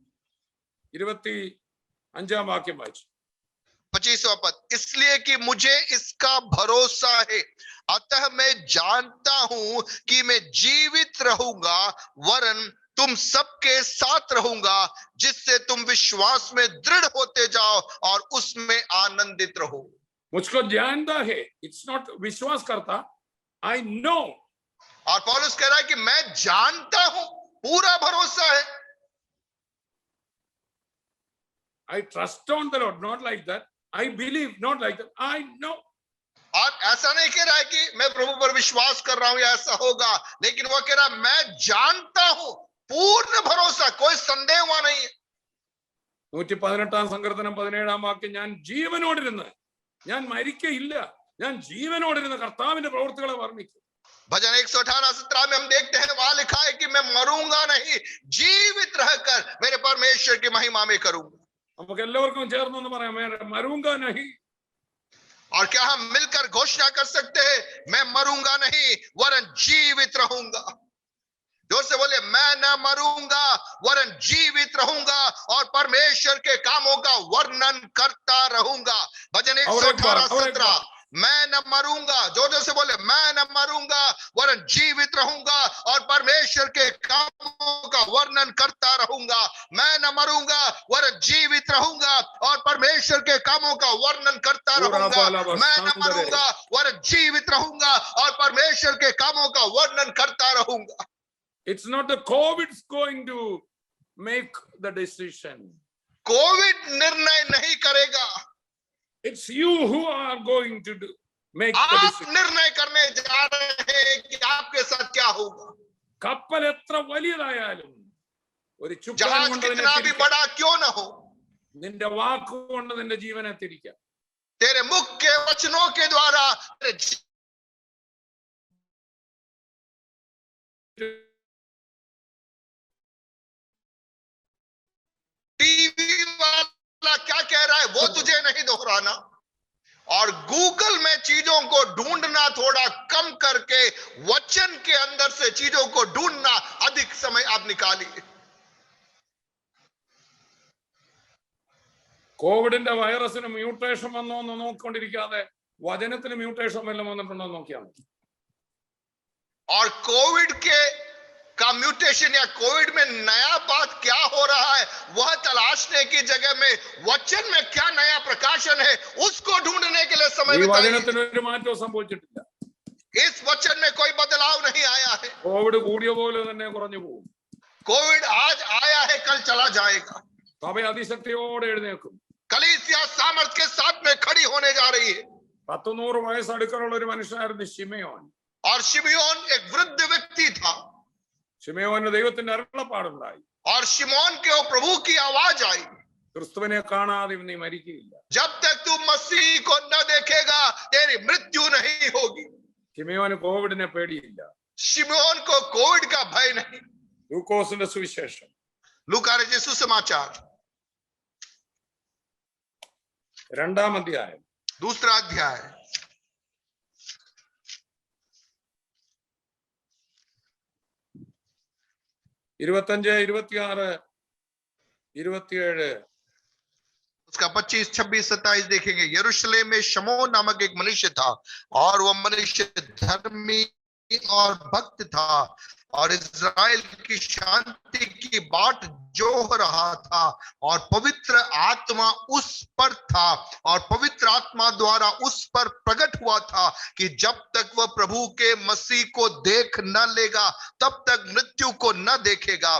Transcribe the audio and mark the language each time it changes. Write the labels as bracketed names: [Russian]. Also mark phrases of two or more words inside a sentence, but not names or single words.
[Malayalam] 25-ാം വാക്യം വായിച്ചു. [Hindi] 25वां पद, इसलिए कि मुझे इसका भरोसा है, अतः मैं जानता हूं कि मैं जीवित रहूंगा, वरन तुम सबके साथ रहूंगा, जिससे तुम विश्वास में दृढ़ होते जाओ और उसमें आनंदित रहो। मुझको जानता है, [English] It's not [Hindi] विश्वास करता, [English] I know. [Hindi] और पौलुस कह रहा है कि मैं जानता हूं, पूरा भरोसा है। [English] I trust on the Lord, not like that. I believe, not like that. I know. [Hindi] और ऐसा नहीं कह रहा है कि मैं प्रभु पर विश्वास कर रहा हूं या ऐसा होगा, लेकिन वो कह रहा है मैं जानता हूं, पूर्ण भरोसा, कोई संदेह हुआ नहीं है। [Malayalam] 118 സങ്കീർത്തനം 17 വാക്യം, ഞാൻ ജീവനോടിരുന്ന്, ഞാൻ മരിക്കയില്ല, ഞാൻ ജീവനോടിരുന്ന് കർത്താവിന്റെ പ്രവൃത്തികളെ വർണ്ണിക്കും. [Hindi] भजन 118:17 में हम देखते हैं, वहां लिखा है कि मैं मरूंगा नहीं, जीवित रहकर मेरे परमेश्वर की महिमा में करूंगा। [Malayalam] നമുക്ക് എല്ലാവർക്കും ചേർന്നൊന്ന് പറയാം, [Hindi] मरूंगा नहीं. और क्या हम मिलकर घोषणा कर सकते हैं, मैं मरूंगा नहीं वरन जीवित रहूंगा? जोर से बोले, मैं न मरूंगा वरन जीवित रहूंगा और परमेश्वर के कामों का वर्णन करता रहूंगा। भजन 118:17, मैं न मरूंगा, जोर से बोले, मैं न मरूंगा वरन जीवित रहूंगा और परमेश्वर के कामों का वर्णन करता रहूंगा। मैं न मरूंगा वरन जीवित रहूंगा और परमेश्वर के कामों का वर्णन करता रहूंगा। मैं न मरूंगा वरन जीवित रहूंगा और परमेश्वर के कामों का वर्णन करता रहूंगा। [English] It's not the COVID's going to make the decision. [Hindi] कोविड निर्णय नहीं करेगा, [English] It's you who are going to make the आप decision. [Hindi] निर्णय करने जा रहे हैं कि आपके साथ क्या होगा। [Malayalam] കപ്പൽ എത്ര വലിയതായാലും ഒരു ചുക്കാൻ जहाज കൊണ്ട് അതിനെ [Hindi] कितना भी [Malayalam] തിരിക്കാം. [Hindi] बड़ा क्यों न हो, [Malayalam] നിന്റെ വാക്കുകൊണ്ട് നിന്റെ ജീവനെ തിരിക്കാം. [Hindi] तेरे मुख के वचनों के द्वारा तेरे टीवी वाला क्या कह रहा है वो तुझे नहीं दोहराना, और गूगल में चीजों को ढूंढना थोड़ा कम करके वचन के अंदर से चीजों को ढूंढना अधिक समय आप निकालिए। [Malayalam] കോവിഡിന്റെ വൈറസിന് മ്യൂട്ടേഷൻ വന്നോ എന്ന് നോക്കിക്കൊണ്ടിരിക്കാതെ വചനത്തിന് മ്യൂട്ടേഷൻ വല്ലതും വന്നിട്ടുണ്ടോ എന്ന് നോക്കിയാൽ മതി. [Hindi] और कोविड के का म्यूटेशन या कोविड में नया बात क्या हो रहा है वह तलाशने की जगह में वचन में क्या नया प्रकाशन है उसको ढूंढने के लिए समय ഈ बिताइए। [Malayalam] വചനത്തിന് ഒരു മാറ്റവും സംഭവിച്ചിട്ടില്ല. [Hindi] इस वचन में कोई बदलाव नहीं आया है। [Malayalam] കോവിഡ് കൂടിയ പോലെ തന്നെ കുറഞ്ഞു പോകും. [Hindi] कोविड आज आया है, कल चला जाएगा। [Malayalam] സഭ അതിശക്തിയോടെ എഴുന്നേൽക്കും. [Hindi] कलीसिया सामर्थ के साथ में खड़ी होने जा रही है। [Malayalam] 100 വയസ്സടുക്കലുള്ള ഒരു മനുഷ്യനായിരുന്നു ശിമെയോൻ. [Hindi] और शिमयोन एक वृद्ध व्यक्ति था, [Malayalam] ശിമെയോന് ദൈവത്തിന്റെ അരുളപ്പാടുണ്ടായി. [Hindi] और शिमोन के वो प्रभु की आवाज आई, [Malayalam] ക്രിസ്തുവിനെ കാണാതെ നീ മരിക്കുകയില്ല. [Hindi] जब तक तू मसीह को न देखेगा तेरी मृत्यु नहीं होगी। [Malayalam] ശിമെയോന് കോവിഡിനെ പേടിയില്ല. [Hindi] शिमोन को कोविड का भय नहीं। [Malayalam] ലൂക്കോസിന്റെ സുവിശേഷം [Hindi] लूका रचित सुसमाचार [Malayalam] 2-ാം അധ്യായം [Hindi] 2 अध्याय 25, 26, 27. उसका 25, 26, 27 देखेंगे। यरूशलेम में शमौन नामक एक मनुष्य था और वह मनुष्य धर्मी और भक्त था और इस्राएल की शांति की बाट जोह रहा था, और पवित्र आत्मा उस पर था और पवित्र आत्मा द्वारा उस पर प्रकट हुआ था कि जब तक वह प्रभु के मसीह को देख न लेगा तब तक मृत्यु को न देखेगा।